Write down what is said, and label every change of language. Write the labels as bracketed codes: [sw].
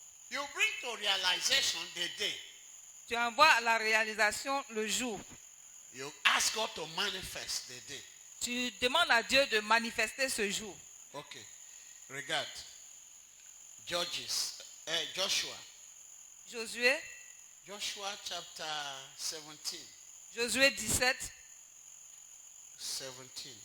[en] You bring to realization the day. [fr] Tu envoies à la réalisation le jour. [en] You ask God to manifest the day. [fr] Tu demandes à Dieu de manifester ce jour. Ok. Regarde. Joshua. [en] Joshua chapter 17. [fr] Josué 17. 17.